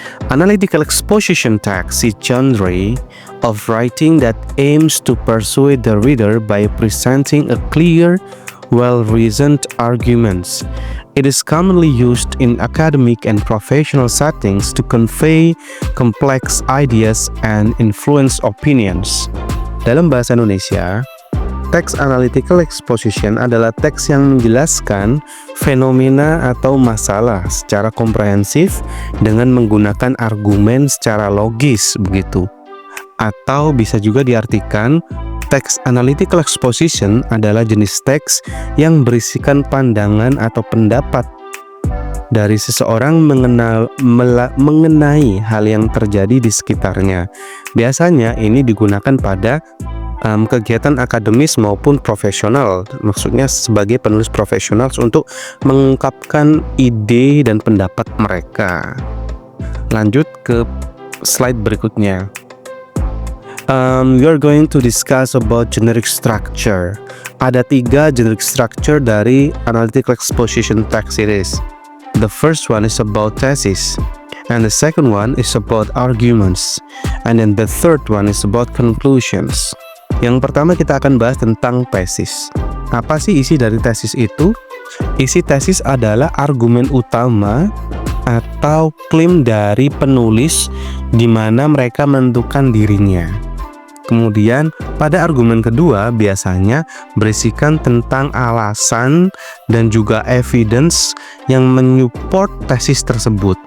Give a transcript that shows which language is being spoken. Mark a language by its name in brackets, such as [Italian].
[English] Analytical exposition text is genre of writing that aims to persuade the reader by presenting a clear, well-reasoned arguments. It is commonly used in academic and professional settings to convey complex ideas and influence opinions. [Indonesian] Dalam bahasa Indonesia, teks analytical exposition adalah teks yang menjelaskan fenomena atau masalah secara komprehensif dengan menggunakan argumen secara logis begitu. Atau bisa juga diartikan teks analytical exposition adalah jenis teks yang berisikan pandangan atau pendapat dari seseorang mengenai hal yang terjadi di sekitarnya. Biasanya ini digunakan pada kegiatan akademis maupun profesional, maksudnya sebagai penulis profesional untuk mengungkapkan ide dan pendapat mereka. Lanjut ke slide berikutnya. [English] We are going to discuss about generic structure. [Indonesian] Ada 3 [English] generic structure dari analytical exposition text series. The first one is about thesis, and the second one is about arguments, and then the third one is about conclusions. [Indonesian] Yang pertama kita akan bahas tentang tesis. Apa sih isi dari tesis itu? Isi tesis adalah argumen utama atau klaim dari penulis di mana mereka menentukan dirinya. Kemudian pada argumen kedua biasanya berisikan tentang alasan dan juga evidence yang menyupport tesis tersebut.